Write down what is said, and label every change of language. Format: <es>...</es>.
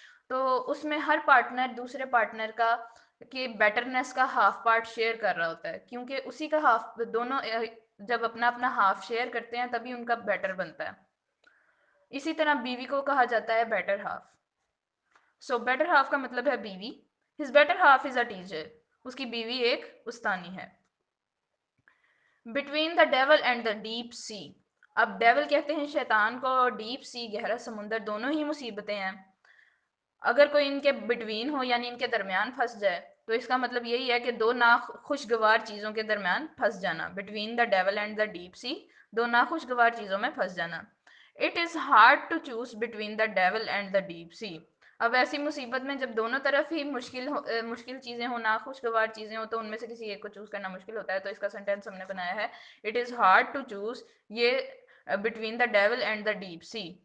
<ur>تو اس میں ہر پارٹنر دوسرے پارٹنر کا کہ بیٹرنس کا ہاف پارٹ شیئر کر رہا ہوتا ہے، کیونکہ اسی کا ہاف، دونوں جب اپنا اپنا ہاف شیئر کرتے ہیں تبھی ان کا بیٹر بنتا ہے. اسی طرح بیوی کو کہا جاتا ہے better half. So better half کا مطلب ہے بیوی.</ur> <en>his better half is a teacher,</en> <ur>اس کی بیوی ایک استانی ہے.</ur> <en>Between the devil and the deep sea.</en> <ur>اب ڈیول کہتے ہیں شیطان کو، اور ڈیپ سی گہرا سمندر، دونوں ہی مصیبتیں ہیں. اگر کوئی ان کے بٹوین ہو، یعنی ان کے درمیان پھنس جائے، تو اس کا مطلب یہی ہے کہ دو ناخوشگوار چیزوں کے درمیان پھنس جانا.</ur> <en>between the devil and the deep sea,</en> <ur>دو ناخوشگوار چیزوں میں پھنس جانا.</ur> <en>It is hard to choose between the devil and the deep sea.</en> <ur>اب ایسی مصیبت میں جب دونوں طرف ہی مشکل چیزیں ہوں، ناخوشگوار چیزیں ہوں، تو ان میں سے کسی ایک کو چوز کرنا مشکل ہوتا ہے. تو اس کا سینٹینس ہم نے بنایا ہے،</ur> <en>it is hard to choose,</en> <ur>یہ</ur> <en>Between the devil and the deep sea.</en>